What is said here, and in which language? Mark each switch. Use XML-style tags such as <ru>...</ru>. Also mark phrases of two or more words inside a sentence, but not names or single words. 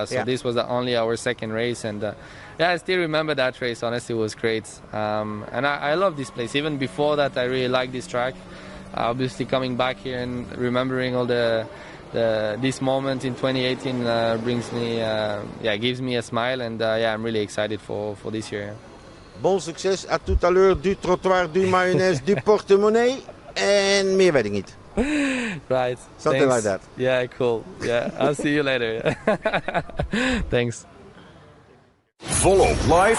<en>So this was only our second race, and I still remember that race. Honestly, it was great, and I love this place. Even before that, I really liked this track. Obviously, coming back here and remembering all this moment in 2018 brings me, gives me a smile, and I'm really excited for this year.</en> <fr>Bon succes, à tout à l'heure, du trottoir, du mayonaise, du portemonnee,</fr> <nl>en meer weet ik niet.</nl> <en>Right. Something like that. Yeah, cool. Yeah, I'll see you later. Thanks.</en> <nl>Volop live</nl>